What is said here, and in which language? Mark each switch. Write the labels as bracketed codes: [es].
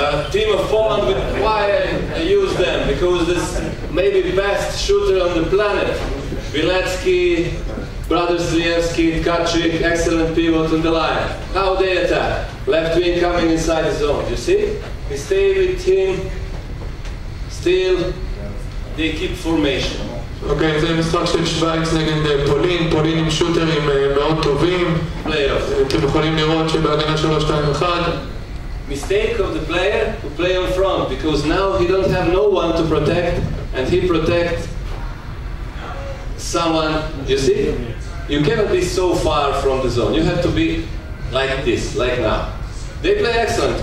[en] Team of Poland, why I use them? Because this maybe best shooter on the planet. Bilecki, brothers Zlievski, Tkaczyk, excellent pivot on the line. How they attack? Left wing coming inside the zone. You see? We stay with him. Still, they keep formation. [he] אוקיי, זה משחק של שווייץ נגד פולין, פולין עם שוטרים מאוד טובים. אתם יכולים לראות שבהגנה 3-2-1. [en] Mistake of the player to play on front, because now he don't have no one to protect, and he protects someone. You see, you cannot be so far from the zone. You have to be like this, like now. They play excellent.